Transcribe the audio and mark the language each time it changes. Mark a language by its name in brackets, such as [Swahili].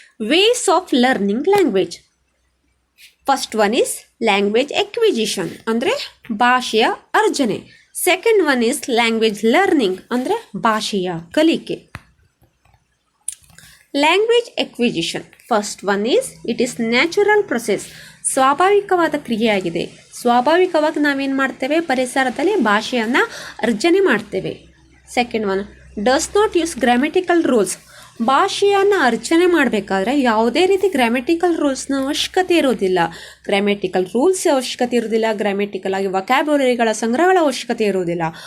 [English] Ways of learning language. First one is language acquisition, [Kannada] ಅಂದರೆ ಭಾಷೆಯ ಅರ್ಜನೆ. [English] second one is language learning, [Kannada] ಅಂದರೆ ಭಾಷೆಯ ಕಲಿಕೆ. [English] Language acquisition. First one is it is natural process, [Kannada] ಸ್ವಾಭಾವಿಕವಾದ ಕ್ರಿಯೆಯಾಗಿದೆ. ಸ್ವಾಭಾವಿಕವಾಗಿ ನಾವೇನು ಮಾಡ್ತೇವೆ? ಪರಿಸರದಲ್ಲಿ ಭಾಷೆಯನ್ನು ಅರ್ಜನೆ ಮಾಡ್ತೇವೆ. [English] Second one, does not use grammatical rules. [Kannada] ಭಾಷೆಯನ್ನು ಅರ್ಚನೆ ಮಾಡಬೇಕಾದ್ರೆ ಯಾವುದೇ ರೀತಿ ಗ್ರಾಮೆಟಿಕಲ್ ರೂಲ್ಸ್ನ ಅವಶ್ಯಕತೆ ಇರೋದಿಲ್ಲ. ಗ್ರಾಮೆಟಿಕಲ್ ರೂಲ್ಸ್ ಅವಶ್ಯಕತೆ ಇರೋದಿಲ್ಲ, ಗ್ರಾಮೆಟಿಕಲ್ ಆಗಿ ವೊಕ್ಯಾಬ್ಯುಲರಿಗಳ ಸಂಗ್ರಹಗಳ ಅವಶ್ಯಕತೆ ಇರೋದಿಲ್ಲ.